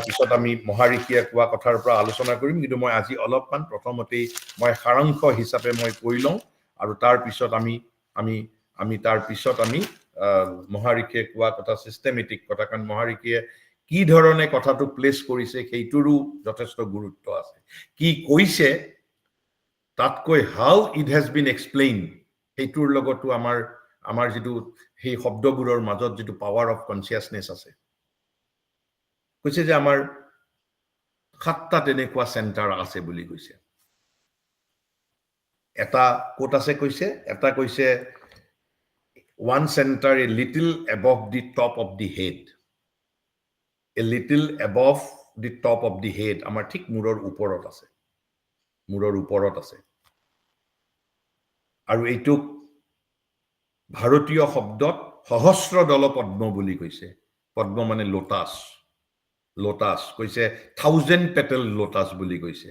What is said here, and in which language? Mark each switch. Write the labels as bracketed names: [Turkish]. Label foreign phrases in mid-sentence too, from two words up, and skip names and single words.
[Assamese] পিছত আমি মহাৰিষিয়ে কোৱা কথাৰ পৰা আলোচনা কৰিম কিন্তু মই আজি অলপমান প্ৰথমতেই মই সাৰাংশ হিচাপে মই কৈ লওঁ আৰু তাৰ পিছত আমি তাৰ পিছত আমি মহাৰিষিয়ে কোৱা কথা সিস্টেমেটিক কথা কাৰণ মহাৰিষিয়ে কি ধৰণে কথাটো প্লেস কৰিছে সেইটোৰো যথেষ্ট গুৰুত্ব আছে কি কৈছে তাতকৈ [English] how it has been explained [Assamese] এইটোৰ লগতো আমাৰ যেটো সেই শব্দবোৰৰ মাজত যেটো [English] power of consciousness [Assamese] আছে কৈছে যে আমাৰ 7টা তেনেকুৱা চেণ্টাৰ আছে বুলি কৈছে এটা কোট আছে কৈছে এটা কৈছে [English] one center a little above the top of the head. A little above the top of the head. [Assamese] আমাৰ ঠিক মূৰৰ ওপৰত আছে। মূৰৰ ওপৰত আছে। আৰু এইটোক ভাৰতীয় শব্দত সহস্ৰ দল পদ্ম বুলি কৈছে। পদ্ম মানে লোটাছ। লোটাছ কৈছে 1000 petal লোটাছ বুলি কৈছে।